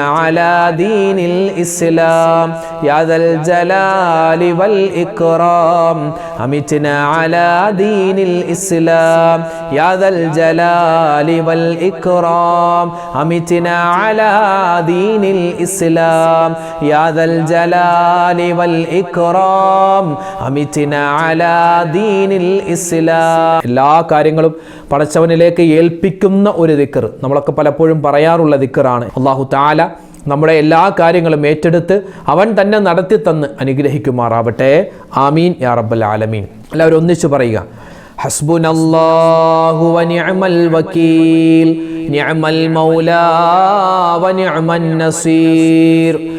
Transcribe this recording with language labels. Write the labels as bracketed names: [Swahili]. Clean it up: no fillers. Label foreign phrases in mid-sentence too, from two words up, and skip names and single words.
[Arabic] على دين الإسلام يا ذا الجلال والإكرام أمتنا على دين الإسلام يا ذا الجلال والإكرام أمتنا على دين الإسلام يا ذا الجلال والإكرام أمتنا على دين الإسلام. [Malayalam] എല്ലാ കാര്യങ്ങളും പടച്ചവനിലേക്ക് ഏൽപ്പിക്കുന്ന ഒരു ദിക്ർ, നമ്മളൊക്കെ പലപ്പോഴും പറയാറുള്ള ദിക്റാണ്. അല്ലാഹു തആല നമ്മുടെ എല്ലാ കാര്യങ്ങളും ഏറ്റെടുത്ത് അവൻ തന്നെ നടത്തി തന്ന് അനുഗ്രഹിക്കുമാറാവട്ടെ. [Arabic] آمين يا رب العالمين. [Malayalam] എല്ലാവരും ഒന്നിച്ചു പറയുക, [Arabic] حسبنا الله ونعم الوكيل نعم المولى ونعم النصير.